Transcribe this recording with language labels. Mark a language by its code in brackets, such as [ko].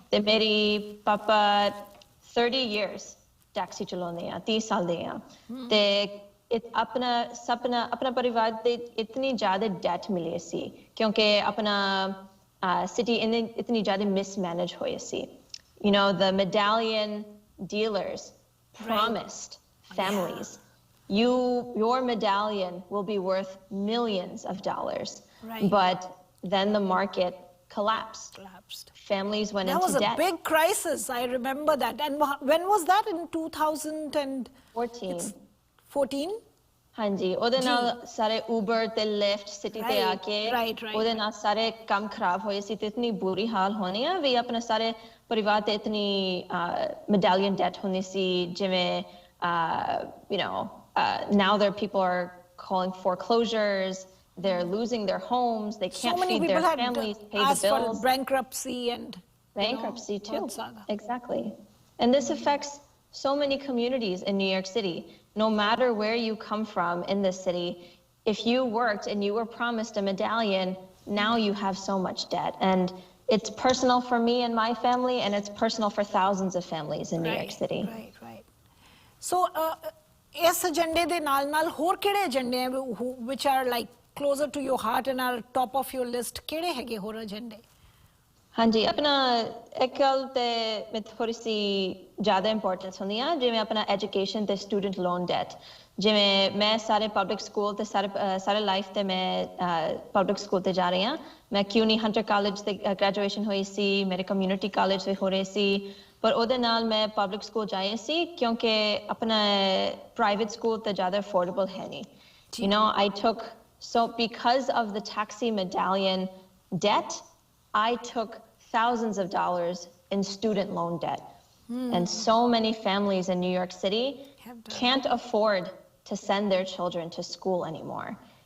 [pa] ਤੇ ਮੇਰੀ ਪਾਪਾ [en] 30 years [pa] taxi ਚਲਾਉਂਦੇ ਆ, 30 ਸਾਲ ਦੇ ਆ, ਤੇ ਆਪਣਾ ਪਰਿਵਾਰ ਦੇ ਇਤਨੀ ਜ਼ਿਆਦਾ ਡੈਟ ਮਿਲੇ ਸੀ ਕਿਉਂਕਿ ਆਪਣਾ ਸਿਟੀ ਇਤਨੀ ਜ਼ਿਆਦਾ ਮਿਸਮੈਨੇਜ ਹੋਈ ਸੀ। [en] You know, the medallion dealers promised families, your medallion will be worth millions of dollars. Right. But then the market collapsed. Families went into debt. That was a big crisis. I remember that. And when was that? In 2014? 14? [pa] ਹਾਂਜੀ, ਉਹਦੇ ਨਾਲ ਸਾਰੇ Uber ਤੇ lift city ਤੇ ਆ ਕੇ ਉਹਦੇ ਨਾਲ ਸਾਰੇ ਕੰਮ ਖਰਾਬ ਹੋਏ ਸੀ ਤੇ ਇਤਨੀ ਬੁਰੀ ਹਾਲ ਹੋਣੀ ਆ ਵੀ ਆਪਣਾ ਸਾਰੇ ਪਰਿਵਾਰ ਤੇ ਇਤਨੀ medallion debt ਹੁੰਦੀ ਸੀ ਜਿਵੇਂ [en] now there people are calling foreclosures, they're losing their homes, they can't feed their families, pay the bills. For bankruptcy and bankruptcy too. Exactly. And this affects so many communities in New York City. No matter where you come from in this city, if you worked and you were promised a medallion, now you have so much debt. And it's personal for me and my family, and it's personal for thousands of families in New York City. Right. So, [pa] ਇਸ ਏਜੰਡੇ ਦੇ ਨਾਲ ਹੋਰ ਕਿਹੜੇ ਏਜੰਡੇ [en] which are like closer to your heart and are top of your list? [pa] ਕਿਹੜੇ ਹੈਗੇ ਹੋਰ ਏਜੰਡੇ? ਹਾਂਜੀ, ਆਪਣਾ ਇੱਕ ਗੱਲ ਤੇ ਮੈਂ ਥੋੜੀ ਸੀ ਜ਼ਿਆਦਾ ਇੰਪੋਰਟੈਂਸ ਹੁੰਦੀ ਆ ਜਿਵੇਂ ਆਪਣਾ ਐਜੂਕੇਸ਼ਨ ਤੇ ਸਟੂਡੈਂਟ ਲੋਨ ਡੈਟ। ਜਿਵੇਂ ਮੈਂ ਸਾਰੇ ਪਬਲਿਕ ਸਕੂਲ ਤੇ ਸਾਰੇ ਲਾਈਫ ਤੇ ਮੈਂ ਪਬਲਿਕ ਸਕੂਲ ਤੇ ਜਾ ਰਹੀ ਹਾਂ। ਮੈਂ ਕਿਊਨੀ ਹੰਟਰ ਕਾਲਜ ਤੇ ਗ੍ਰੈਜੂਏਸ਼ਨ ਹੋਈ ਸੀ, ਮੇਰੇ ਕਮਿਊਨਿਟੀ ਕਾਲਜ ਤੇ ਹੋ ਰਹੇ ਸੀ, ਪਰ ਉਹਦੇ ਨਾਲ ਮੈਂ ਪਬਲਿਕ ਸਕੂਲ ਜਾਈ ਸੀ ਕਿਉਂਕਿ ਆਪਣਾ ਪ੍ਰਾਈਵੇਟ ਸਕੂਲ ਤੇ ਜ਼ਿਆਦਾ ਅਫੋਰਡੇਬਲ ਹੈ ਨਹੀਂ। [en] You know, because of the taxi medallion debt, I took thousands of dollars in student loan debt. And so many families in New York City can't afford to send their children to school anymore.